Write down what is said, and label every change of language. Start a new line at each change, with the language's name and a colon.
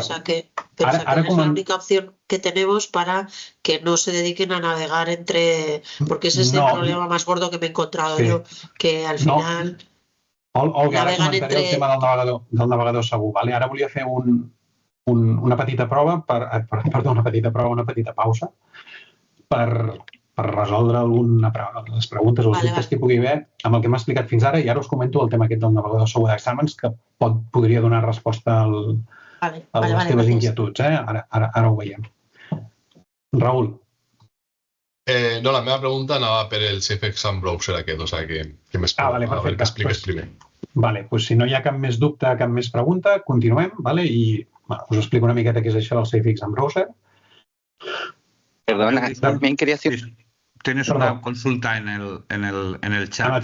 Spanish: O sea que es la única opción que tenemos para que no se dediquen a navegar entre... Porque ese es el problema más gordo que me he encontrado yo, que al final...
Catalan: Olga, ara comentaré el tema del navegador segur. Vale? Ara volia fer una petita prova, una petita pausa per resoldre les preguntes o els dubtes que hi pugui haver amb el que m'ha explicat fins ara i ara us comento el tema aquest del navegador segur d'exàmens que podria donar resposta a les teves inquietuds. Ara ho veiem. Raül. No, la meva pregunta anava per el Safe Exam Browser aquest, o sigui que m'expliques. Vale, perfecte. Que expliques primer. Vale, doncs si no hi ha cap més dubte, cap més pregunta, continuem, vale? I us explico una miqueta què és això del Safe Exam Browser.
Spanish: Perdona, también quería decir... Tienes una consulta en el chat.